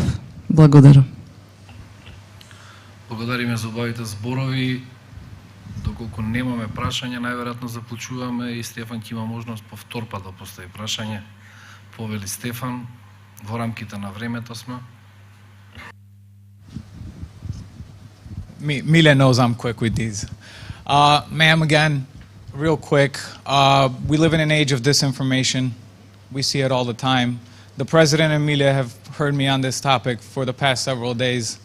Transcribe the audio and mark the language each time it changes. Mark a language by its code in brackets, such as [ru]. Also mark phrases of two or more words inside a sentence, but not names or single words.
[mk] Благодарам. Благодариме за убавите зборови. Доколку немаме прашање, најверојатно заклучуваме и Стефан ќе има можност по втор пат да постави прашање. Повели Стефан, во рамките на времето сме. [en] Mile knows I'm quick with these. Ma'am, again, real quick, we live in an age of disinformation. We see it all the time. The President and Mile have heard me on this topic for the past several days.